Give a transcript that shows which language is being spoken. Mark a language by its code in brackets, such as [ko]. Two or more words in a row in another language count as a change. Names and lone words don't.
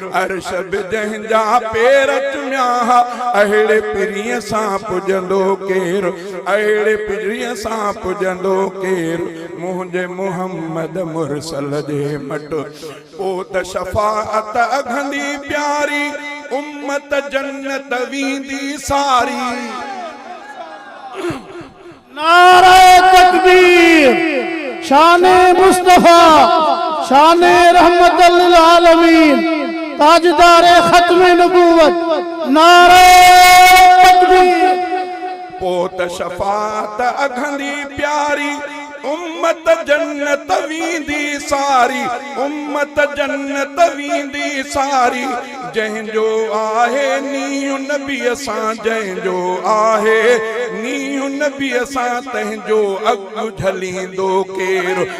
[sd] عرش به جنهنجا پير چميا ها، اهڙي پيريءَ سان پڄندو ڪير؟ اهڙي پيريءَ سان پڄندو ڪير؟ منهنجي محمد مرسل جي مٽ. پوءِ ته شفاعت اگهندي پياري، امت جنت ويندي ساري. [ur] نعرہ تکبیر، شان مصطفیٰ، شان رحمت للعالمین، تاجدار ختم نبوت، نعرہ تکبیر. [sd] پوءِ ته شفاعت اگهندي پياري، امت جنت ويندي ساري، امت جنت ويندي ساري. جنهنجو آهي نيون نبيءَ سان، جنهنجو آهي نيون نبيءَ سان، تنهنجو اڳ جهليندو ڪير؟